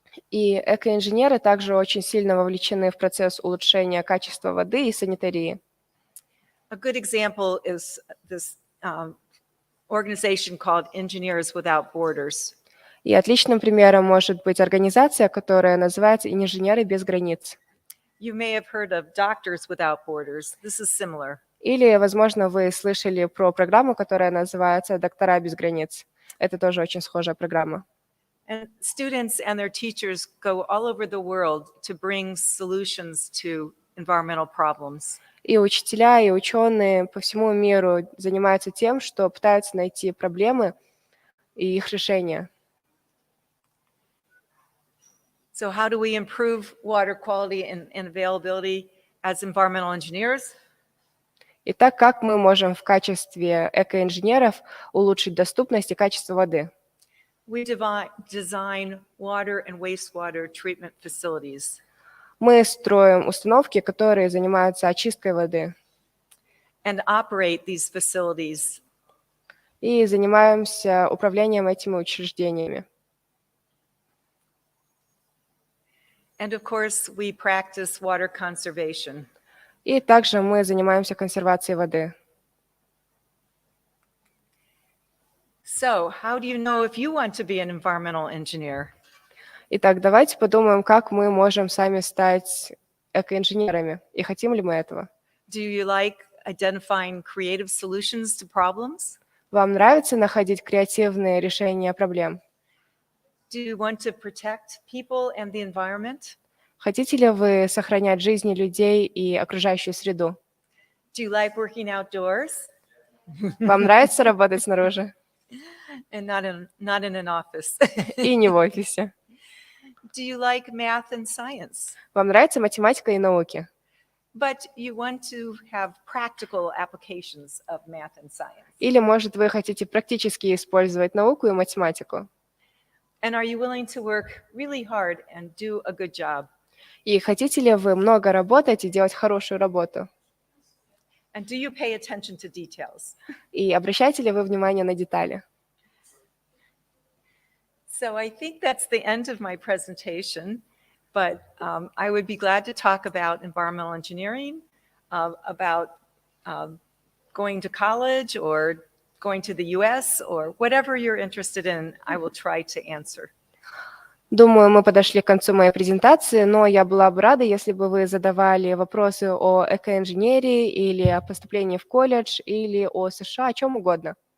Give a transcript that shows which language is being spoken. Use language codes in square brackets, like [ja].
[ru] И экоинженеры также очень сильно вовлечены в процесс улучшения качества воды и санитарии. [en] A good example is this organization called Engineers Without Borders. [ru] И отличным примером может быть организация, которая называется «Инженеры без границ». [en] You may have heard of Doctors Without Borders. This is similar. [ru] Или, возможно, вы слышали про программу, которая называется «Доктора без границ». Это тоже очень схожая программа. [en] And students and their teachers go all over the world to bring solutions to environmental problems. [ru] И учителя, и ученые по всему миру занимаются тем, что пытаются найти проблемы и их решения. [en] So how do we improve water quality and availability as environmental engineers? [ru] Итак, как мы можем в качестве экоинженеров улучшить доступность и качество воды? [en] We design water and wastewater treatment facilities. [ru] Мы строим установки, которые занимаются очисткой воды, [en] And operate these facilities. [ru] и занимаемся управлением этими учреждениями. [en] And of course, we practice water conservation. [ru] И также мы занимаемся консервацией воды. [en] So, how do you know if you want to be an environmental engineer? [ru] Итак, давайте подумаем, как мы можем сами стать экоинженерами, и хотим ли мы этого. [en] Do you like identifying creative solutions to problems? [ru] Вам нравится находить креативные решения проблем? [en] Do you want to protect people and the environment? [ru] Хотите ли вы сохранять жизни людей и окружающую среду? [en] Do you like working outdoors [ru] Вам нравится работать снаружи [en] and not in an office? [ru] и не в офисе? [en] Do you like math and science? [ru] Вам нравится математика и науки? [en] But you want to have practical applications of math and science. [ru] Или, может, вы хотите практически использовать науку и математику? [en] And are you willing to work really hard and do a good job? [ru] И хотите ли вы много работать и делать хорошую работу? [en] And do you pay attention to details? [ru] И обращаете ли вы внимание на детали? [en] So I think that's the end of my presentation, but I would be glad to talk about environmental engineering, about going to college or going to the US or whatever you're interested in, I will try to answer. [ru] Думаю, мы подошли к концу моей презентации, но я была бы рада, если бы вы задавали вопросы о экоинженерии или о поступлении в колледж, или о США, о чем угодно.